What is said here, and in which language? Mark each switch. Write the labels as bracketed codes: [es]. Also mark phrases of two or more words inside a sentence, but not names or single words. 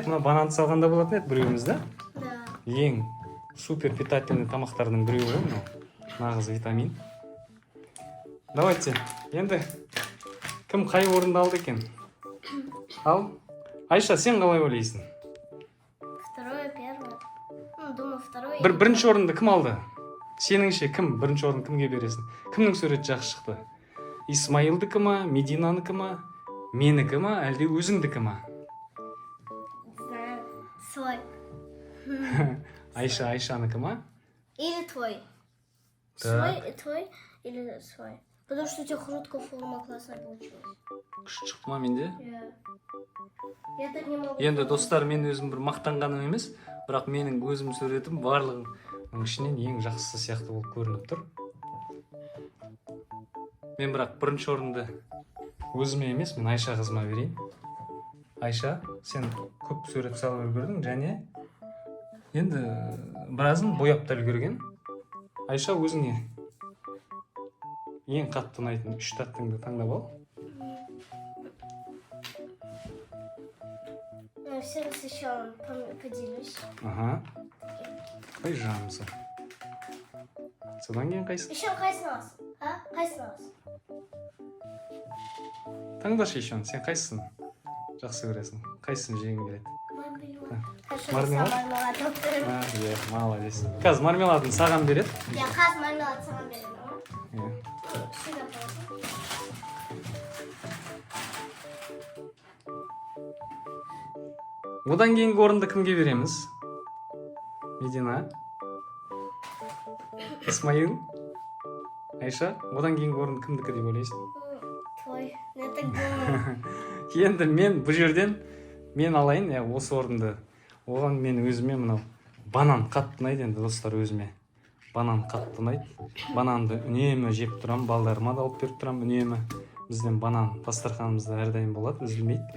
[kk] Мына банан салғанда болатын еді біреуіміз, да? Да. Ең [ru] супер питательный [kk] тамақтардың біреуі ғой мынау. Нағыз витамин. Давайте. Енді кім қай орынды алды екен? Ал, Айша, сен қалай ойлайсың? [ru] Второе, первое. Думаю, второе. [kk] Бірінші орынды кім алды? Сеніңше кім? Бірінші орын кімге бересің? Кімнің суреті жақсы шықты? Исмаилдікі ма, Мединаныкі ма, менікі ма, әлде өзіңдікі ма? [ru] Знаю. Свой. [kk] Айшаныкі ма? [ru] Или твой. Так. Твой или свой. Потому что у тебя короткая форма классная получилась. [kk] Күшті шықты ма менде? [ru] Я так не могу. [kk] Енді достар, мен өзім бір мақтанғаным емес, бірақ менің өзім суретім барлығының ішінен ең жақсысы сияқты болып көрініп тұр. Мен бірақ бірінші орынды өзіме емес, мен Айша қызыма берейін. Айша, сен көп сурет салып үлгердің, және енді біразын бояп та үлгерген. Айша, өзіңе ең қатты ұнайтын 3 таттыңды таңдап ал. [ru] Все раз еще поделюсь. Ага. [kk] Қай жанымызы. Содан кейін қайсы? Еще қайсыңыз? Қайсысын аласың? Таңдашы еще, сен қайсысын жақсы көресің? Қайсысын жегің келеді? Мармелад. Мармелад? Мармелад алып беремін. Иә, молодец. Қазір мармеладын саған береді. Я қазір мармелад саған беремін. Иә. Сен алып аласың. Одан кейінгі орынды кімге береміз? Медина? Исмаил? Айша? Одан кейінгі орынды кімдікі деп ойлайсың? [ru] Твой. Не так думаю. [kk] Енді мен бұл жерден мен алайын, осы орынды. Оған мен өзіме мынау банан қатты ұнайды енді достар, өзіме. Банан қатты ұнайды. Бананды үнемі жеп тұрам, балдарыма да алып беріп тұрам үнемі. Бізден банан дастарханымызда әрдайым болады, үзілмейді.